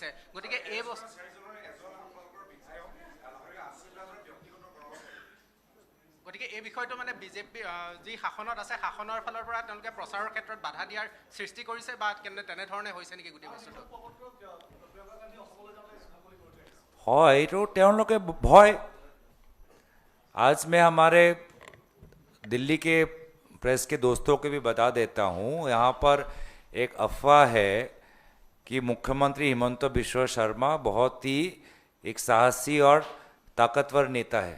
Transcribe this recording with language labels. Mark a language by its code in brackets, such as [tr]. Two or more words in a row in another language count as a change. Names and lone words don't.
[as] গতিকে এই বিষয়টো মানে বিজেপি যি শাসনত আছে, শাসনৰ ফালৰ পৰা তেওঁলোকে প্ৰচাৰৰ ক্ষেত্ৰত বাধা দিয়াৰ সৃষ্টি কৰিছে, বা তেনেধৰণে হৈছে নেকি গোটেই বস্তুটো? হয়, এইটো তেওঁলোকে ভয়। [hi] आज मैं हमारे दिल्ली के प्रेस के दोस्तों को भी बता देता हूँ, यहाँ पर एक अफवाह है कि मुख्यमंत्री हिमंत बिश्व शर्मा बहुत ही एक साहसी और ताकतवर नेता है।